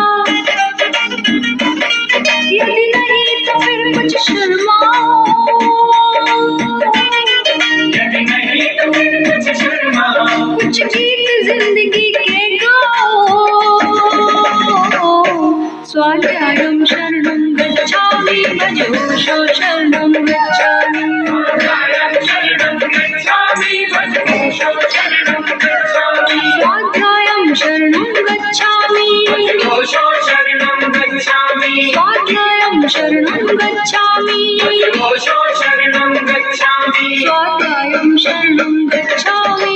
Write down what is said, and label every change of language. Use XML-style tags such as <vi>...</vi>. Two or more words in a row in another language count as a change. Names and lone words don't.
<hi>यदि नहीं तो फिर कुछ शर्माओ यदि नहीं तो फिर कुछ शर्माओ कुछ गीत जिंदगी के गाओ</hi> <sa>स्वाध्यायं शरणं गच्छामि भज ओशो शरणं गच्छामि स्वाध्यायं शरणं गच्छामि ओशो शरणं गच्छामि स्वाध्यायं शरणं गच्छामि ओशो शरणं गच्छामि स्वाध्यायं शरणं गच्छामि</sa>